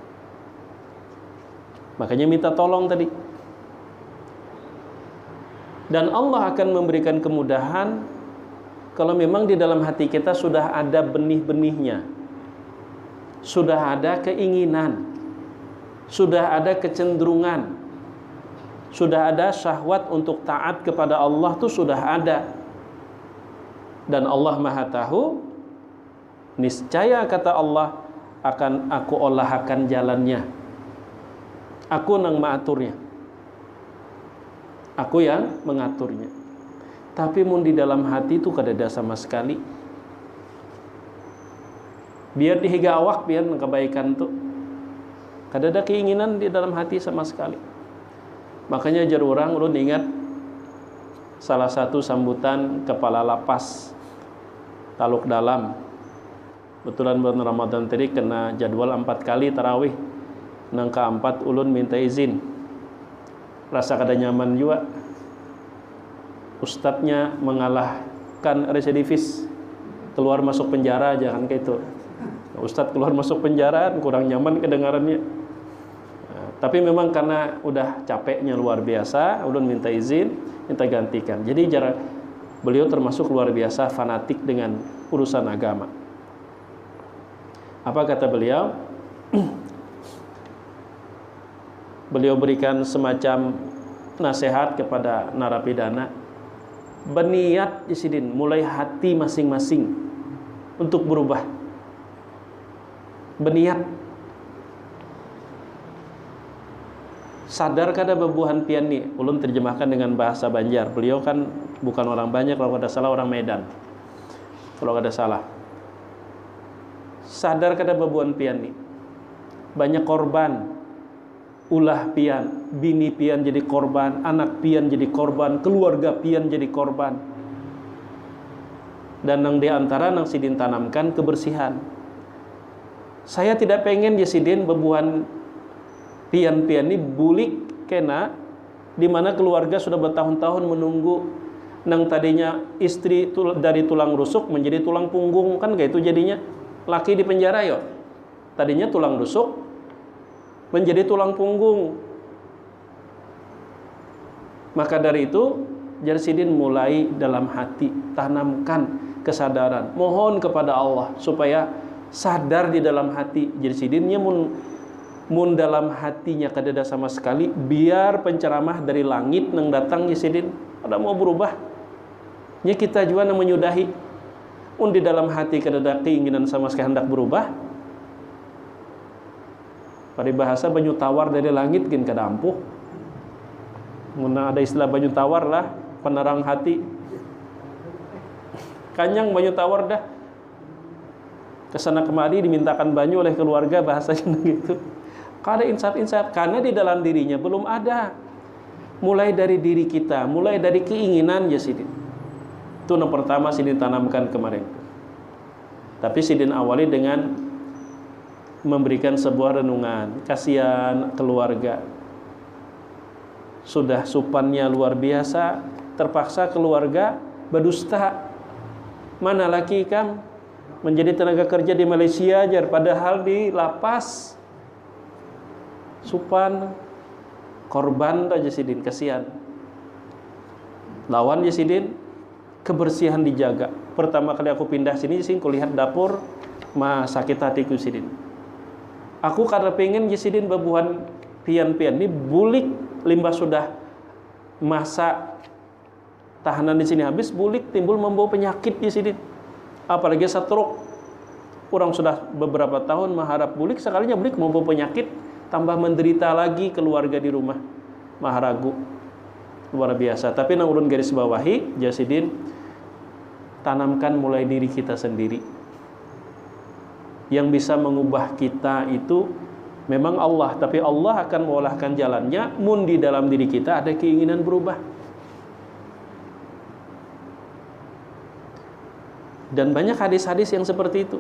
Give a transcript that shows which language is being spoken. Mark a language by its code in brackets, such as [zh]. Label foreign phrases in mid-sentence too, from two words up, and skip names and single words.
[id] Makanya minta tolong tadi. Dan Allah akan memberikan kemudahan kalau memang di dalam hati kita sudah ada benih-benihnya, sudah ada keinginan, sudah ada kecenderungan, sudah ada syahwat untuk taat kepada Allah, itu sudah ada. Dan Allah Maha Tahu, niscaya kata Allah akan aku olahkan jalannya, aku yang mengaturnya, aku yang mengaturnya. [bjn] Tapi mun di dalam hati itu kadada sama sekali. Biar dihiga awak, biar kebaikan tuh kadada keinginan di dalam hati sama sekali. Makanya jar urang ulun ingat salah satu sambutan kepala lapas Taluk Dalam. Betulan bulan Ramadan tadi kena jadwal 4 kali tarawih. Nang keempat ulun minta izin. Rasa kada nyaman juga. [id] Ustadznya mengalahkan residivis, keluar masuk penjara, jangan kayak itu. Ustadz keluar masuk penjara kurang nyaman kedengarannya. Tapi memang karena udah capeknya luar biasa, ulun minta izin, minta gantikan. Jadi beliau termasuk luar biasa fanatik dengan urusan agama. Apa kata beliau? Beliau berikan semacam nasihat kepada narapidana. Berniat di sini mulai hati masing-masing untuk berubah. Berniat. [bjn] Sadar kada bebuhan pian nih, ulun terjemahkan dengan bahasa Banjar. [id] Beliau kan bukan orang Banjar, kalau ada salah orang Medan. Kalau ada salah. [bjn] Sadar kada bebuhan pian nih. [id] Banyak korban. [bjn] Ulah pian, bini pian jadi korban, anak pian jadi korban, keluarga pian jadi korban. Dan nang diantara nang sidin tanamkan kebersihan. [id] Saya tidak pengen [bjn] di sidin bebuhan pian-pian ini bulik kena, [id] di mana keluarga sudah bertahun-tahun menunggu nang tadinya istri dari tulang rusuk menjadi tulang punggung, kan kayak itu jadinya. [bjn] laki di penjara yo. [id] Tadinya tulang rusuk menjadi tulang punggung. Maka dari itu [bjn] Jar Sidin [id] mulai dalam hati tanamkan kesadaran, mohon kepada Allah supaya sadar di dalam hati. [bjn] Jar Sidinnya mun dalam hatinya kadada sama sekali, biar penceramah dari langit nang datang Jar Sidin ada mau berubah. Nya kita juga nang menyudahi. Di dalam hati kadada keinginan sama sekali hendak berubah. Pada bahasa banyu tawar dari langit gin kada ampuh. Mun ada istilah banyu tawar lah, penerang hati. Kanyang banyu tawar dah. Kesana kemari dimintakan banyu oleh keluarga, bahasanya gitu. Kada insaf-insaf karena di dalam dirinya belum ada. [id] Mulai dari diri kita, mulai dari keinginan ya Sidin. Itu yang pertama Sidin tanamkan kemarin. Tapi Sidin awali dengan memberikan sebuah renungan. Kasihan keluarga. [bjn] Sudah supannya luar biasa, terpaksa keluarga berdusta. Mana laki kam menjadi tenaga kerja di Malaysia jar, padahal di lapas. Supan korban aja Sidin, kasihan. Lawan ya Sidin, kebersihan dijaga. Pertama kali aku pindah sini sih, kulihat dapur, mah sakit hatiku Sidin. Aku karena pengen ya Sidin babuhan pian-pian ini bulik, limbah sudah masa tahanan di sini habis, bulik timbul membawa penyakit di sini. [id] Apalagi stroke. Orang sudah beberapa tahun mengharap bulik, sekalinya bulik membawa penyakit, tambah menderita lagi keluarga di rumah. [bjn] Maharagu. Luar biasa. Tapi nang urun garis bawahi, Jasidin tanamkan mulai diri kita sendiri. [id] Yang bisa mengubah kita itu memang Allah, tapi Allah akan mengolahkan jalannya mun di dalam diri kita ada keinginan berubah. Dan banyak hadis-hadis yang seperti itu.